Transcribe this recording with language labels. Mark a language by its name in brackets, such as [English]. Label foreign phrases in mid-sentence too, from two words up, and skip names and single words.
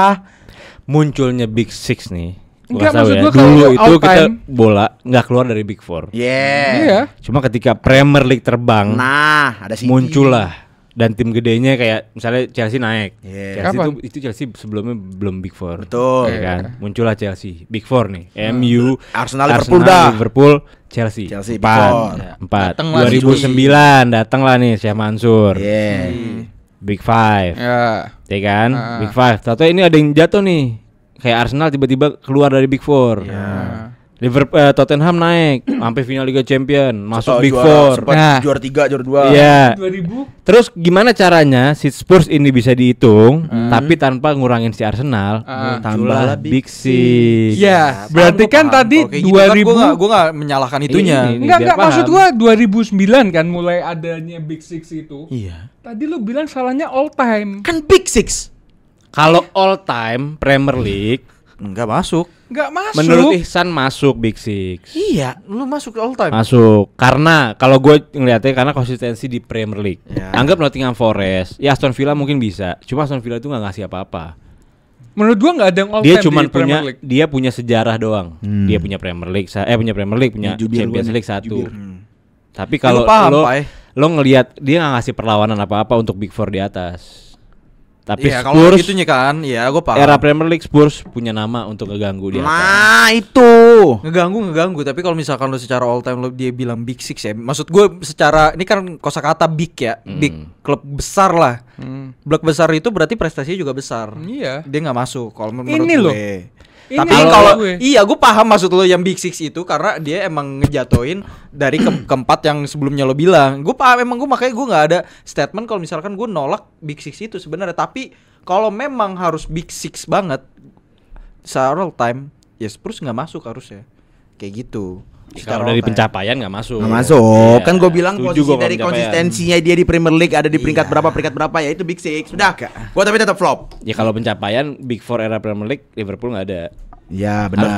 [Indonesian] Munculnya Big Six nih. Gua Enggak, tahu maksud ya. gua kalau Dulu all itu kita time. bola nggak keluar dari Big Four. Iya. Cuma ketika Premier League terbang, Nah, ada City. muncullah dan tim gedenya kayak misalnya Chelsea naik. Yeah. Chelsea Kapan? itu Chelsea sebelumnya belum Big Four. Betul. Ya kan? Muncullah Chelsea, Big Four nih. MU, Arsenal, Liverpool dah. Liverpool, Chelsea. Chelsea, Big Empat. Four. Empat. Datanglah 2009 datanglah nih Syekh Mansur. Yeah. Big Five. Ya. Ya kan? Ah. Big Five. Tahu ini ada yang jatuh nih. Kayak Arsenal tiba-tiba keluar dari Big Four. Liverpool, Tottenham naik sampai final Liga Champion, masuk Big Four. Nah. Juara 3, juara 2. Iya. 2000. Terus gimana caranya si Spurs ini bisa dihitung tapi tanpa ngurangin si Arsenal? Tambahlah Big Six. Ya, berarti kan tadi 2000. Gue nggak menyalahkan itunya. Ini Enggak, biar maksud paham. gua 2009 kan mulai adanya Big Six itu. Iya. Tadi lu bilang salahnya [English] all time. [Indonesian] Kan Big Six. Kalau [English] all time [Indonesian] Premier League Enggak masuk. Enggak masuk. menurut Ihsan masuk Big Six. Iya, lu masuk [English] all time. [Indonesian] Masuk karena kalau gue ngeliatnya karena konsistensi di Premier League. Ya. Anggap Nottingham Forest, ya Aston Villa mungkin bisa. Cuma Aston Villa itu nggak ngasih apa-apa. Menurut gua enggak ada yang all Dia time cuman di Premier punya League. dia punya sejarah doang. Dia punya Premier League, punya Jubir Champions gua nih, League 1. jubir. Tapi kalau Lu paham, lo Pai. lo ngelihat dia nggak ngasih perlawanan apa-apa untuk Big Four di atas. Tapi Iya, kalau Spurs gitunya kan, ya gue paham. era Premier League Spurs punya nama untuk ngeganggu di atas. Nah, itu. ngeganggu, tapi kalau misalkan lu secara [English] all time [Indonesian] lu dia bilang Big Six ya. Maksud gue secara ini kan kosakata big ya, big klub besar lah. Blok besar itu berarti prestasinya juga besar. Iya. Dia nggak masuk kalau menurut Ini gue. loh. Tapi Ini kalau gue. iya gue paham maksud lo yang Big Six itu karena dia emang ngejatoin dari keempat yang sebelumnya lo bilang. Gue paham emang makanya gue nggak ada statement kalau misalkan gue nolak Big Six itu sebenarnya. Tapi kalau memang harus Big Six banget secara [English] all time, [Indonesian] ya Spurs nggak masuk harusnya. Kayak gitu. Kalau dari pencapaian nggak masuk. Nggak masuk. Iya, Kan gue bilang setuju posisi gua kalau dari pencapaian. konsistensinya dia di Premier League ada di peringkat berapa ya itu Big Six. Sudah. Gue tapi tetap flop. Ya kalau pencapaian Big Four era Premier League Liverpool nggak ada. Ya benar.